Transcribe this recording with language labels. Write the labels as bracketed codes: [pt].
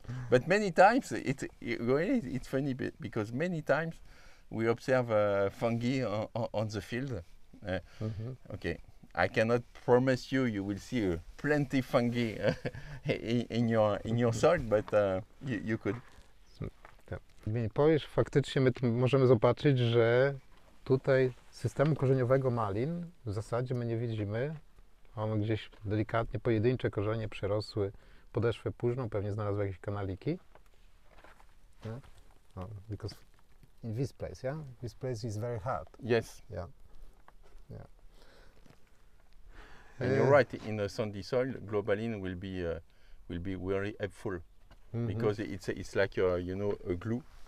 [en] But many times it's funny because many times we observe fungi on the field. Okay, I cannot promise you will see plenty fungi in your soil, but you could. [pl] Powiesz, faktycznie my tu możemy zobaczyć, że tutaj systemu korzeniowego malin w zasadzie my nie widzimy. One gdzieś delikatnie pojedyncze korzenie przerosły podeszwę późną, pewnie znalazły jakieś kanaliki. [en] Because in this place, this place is very hard. Yes. Yeah. And you're right. In a sandy soil, globalin will be very helpful because it's like a glue.